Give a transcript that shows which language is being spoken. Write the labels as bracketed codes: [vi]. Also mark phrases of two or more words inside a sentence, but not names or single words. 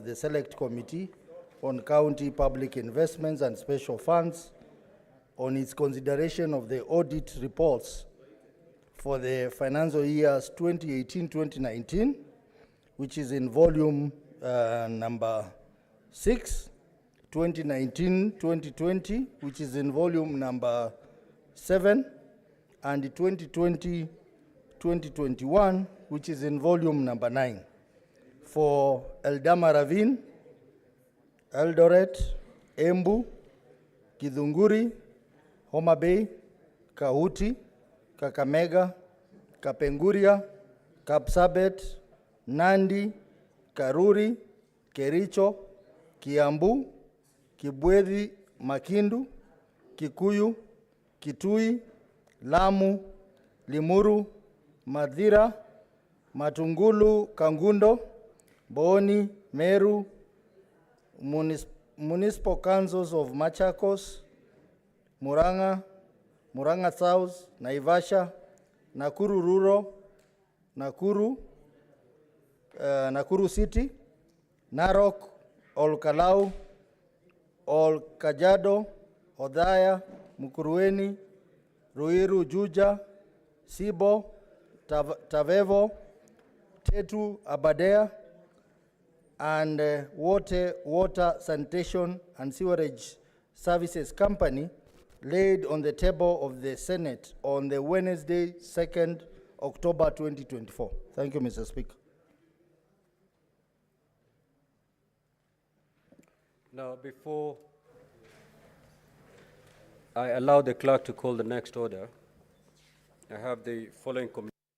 [en] the Select Committee on County Public Investments and Special Funds on its consideration of the audit reports for the financial years 2018-2019, which is in volume number 6, 2019-2020, which is in volume number 7, and 2020-2021, which is in volume number 9. For Eldama Ravine, Eldoret, Embu, Githunguri, Homa Bay, Kahuti, Kakamega, Kapenguria, Kapsabet, Nandi, Karuri, Kericho, Kiambu, Kibwezi, Makindu, Kikuyu, Kitui, Lamu, Limuru, Madhira, Matungulu, Kangundo, Boni, Meru, municipal councils of Machakos, Muranga, Muranga South, Naivasha, Nakuru Rural, Nakuru, Nakuru City, Narok, Olkalau, Ol Kajiado, Odhaya, Mukurweni, Ruiru, Juja, Sibo, Tavevo, Tetu, Aberdare, and Water, Sanitation and Sewerage Services Company laid on the table of the Senate on the Wednesday, 2nd October 2024. Thank you, Mr. Speaker. Now, before I allow the clerk to call the next order, I have the following communication.